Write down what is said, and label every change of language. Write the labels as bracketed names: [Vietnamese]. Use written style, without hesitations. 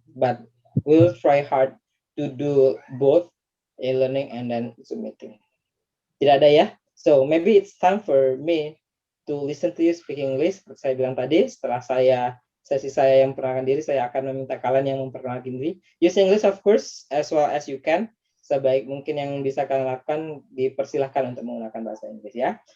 [English] But we'll try hard to do both e-learning and then Zoom meeting. [Indonesian] Tidak ada ya? [English] So maybe it's time for me to listen to you speaking English. [Indonesian] Saya bilang tadi, setelah sesi saya yang memperkenalkan diri, saya akan meminta kalian yang memperkenalkan diri. [English] Use English of course as well as you can. [Indonesian] Sebaik mungkin yang bisa kalian lakukan, dipersilahkan untuk menggunakan bahasa Inggris ya.